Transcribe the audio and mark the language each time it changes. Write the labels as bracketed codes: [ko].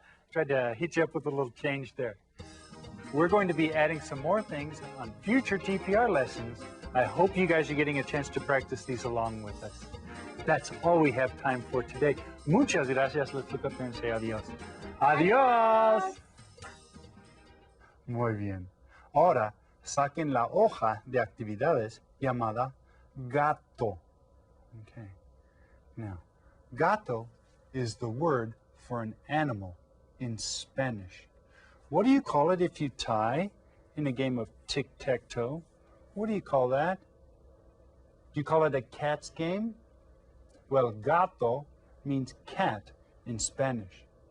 [en] Tried to hit you up with a little change there. We're going to be adding some more things on future TPR lessons. I hope you guys are getting a chance to practice these along with us. That's all we have time for today. [es] Muchas gracias. [en] Let's look up there and say adios. [es] Adios. Muy bien. Ahora saquen la hoja de actividades llamada gato. [en] Okay. Now, gato is the word for an animal in Spanish. What do you call it if you tie in a game of tic-tac-toe? What do you call that? Do you call it a cat's game? Well, gato means cat in Spanish.